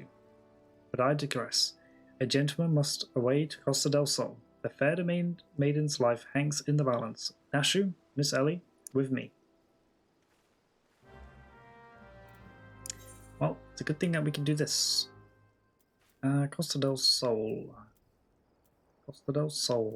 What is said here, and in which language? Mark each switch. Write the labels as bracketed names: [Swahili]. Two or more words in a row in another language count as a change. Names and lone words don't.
[English] But I digress. A gentleman must away to Costa del Sol. The fair maiden's life hangs in the balance. Nashu, Miss Ellie, with me. Well, it's a good thing that we can do this. Costa del Sol. Costa del Sol.